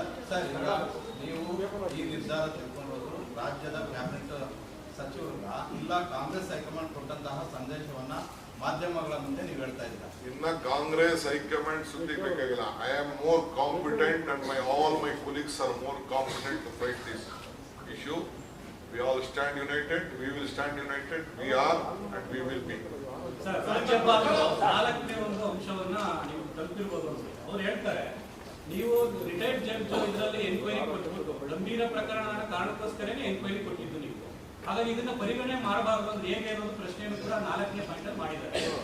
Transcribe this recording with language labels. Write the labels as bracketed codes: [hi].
[kn] Sir ನೀವು ಈ ನಿರ್ಧಾರ ತೆಗೆದುಕೊಂಡು ರಾಜ್ಯದ ಕ್ಯಾಬಿನೆಟ್ ಸಚಿವರುಗಳ ಇಲ್ಲ ಕಾಂಗ್ರೆಸ್ ಹೈಕಮಾಂಡ್ ಕೊಟ್ಟಂತಹ ಸಂದೇಶವನ್ನ ಮಾಧ್ಯಮಗಳ ಮುಂದೆ ನೀವು ಹೇಳ್ತಾ ಇದ್ದೀರಾ. ಇನ್ನ ಕಾಂಗ್ರೆಸ್ ಹೈಕಮಾಂಡ್ ಸುದ್ದಿ ಬೇಕಾಗಿಲ್ಲ. [en] I am more competent and all my colleagues are more competent to fight this issue. We all stand united. We will stand united. We are and we will be. [kn] Sir, ರಾಜ್ಯಪಾಲರು 4ನೇ ಒಂದು ಅಂಶವನ್ನ ನೀವು ತಲುಪಿರಬಹುದು. ಅವರು ಹೇಳ್ತಾರೆ ನೀವು ರಿಟೈರ್ಡ್ ಜಡ್ಜ್ ಇದರಲ್ಲಿ enquiry ಕೊಟ್ಟರು, ಗಂಭೀರ ಪ್ರಕರಣದ ಕಾರಣಕ್ಕೋಸ್ಕರನೇ ಎನ್ಕ್ವೈರಿ ಕೊಟ್ಟಿದ್ದು ನೀವು. ಹಾಗಾಗಿ ಇದನ್ನ ಪರಿಗಣನೆ ಮಾಡಬಾರದು ಅಂದ್ರೆ ಹೇಗೆ ಅನ್ನೋದು ಪ್ರಶ್ನೆಯನ್ನು ಕೂಡ 4ನೇ ಪಾಯಿಂಟ್ ಅಲ್ಲಿ ಮಾಡಿದ್ದಾರೆ.